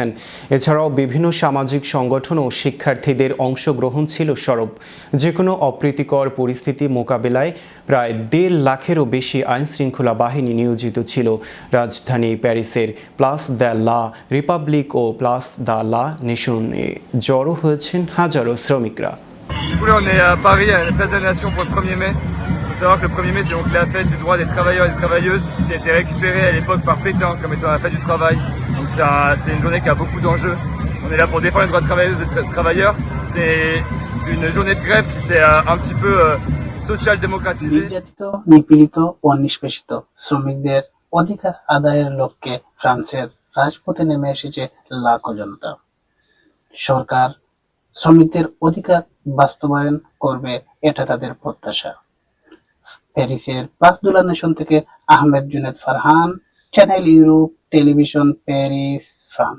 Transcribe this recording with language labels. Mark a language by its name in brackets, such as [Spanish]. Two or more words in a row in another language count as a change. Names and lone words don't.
[Bangla] এছাড়াও বিভিন্ন সামাজিক সংগঠন ও শিক্ষার্থীদের অংশগ্রহণ ছিল সরব। যে কোনো অপ্রীতিকর পরিস্থিতি মোকাবেলায় প্রায় 1.5 লাখেরও বেশি আইনশৃঙ্খলা বাহিনী নিয়োজিত ছিল। রাজধানী প্যারিসের প্লাস দ্য লা রিপাবলিক ও প্লাস দ্য লা নেশনে জড়ো হয়েছেন হাজারো শ্রমিকরা। [French] Du coup là on est à Paris à la place de la Nation pour le 1er mai. Il faut savoir que le 1er mai c'est donc la fête du droit des travailleurs et des travailleuses qui a été récupérée à l'époque par Pétain comme étant la fête du travail. Donc c'est une journée qui a beaucoup d'enjeux. On est là pour défendre les droits de travailleuses et de travailleurs. C'est une journée de grève qui s'est un petit peu social-démocratisée. [Bangla] নির্যাতিত, নিপীড়িত ও নিষ্পেষিত শ্রমিকদের অধিকার আদায়ের লক্ষ্যে ফ্রান্সের রাজপথে নেমে এসেছে লাখো জনতা। সরকার শ্রমিকদের অধিকার বাস্তবায়ন করবে, এটা তাদের প্রত্যাশা। প্যারিসের প্লাস দ্য লা নেশন থেকে আহমেদ জুনেদ ফারহান, চ্যানেল ইউরোপ টেলিভিশন, প্যারিস, ফ্রান্স।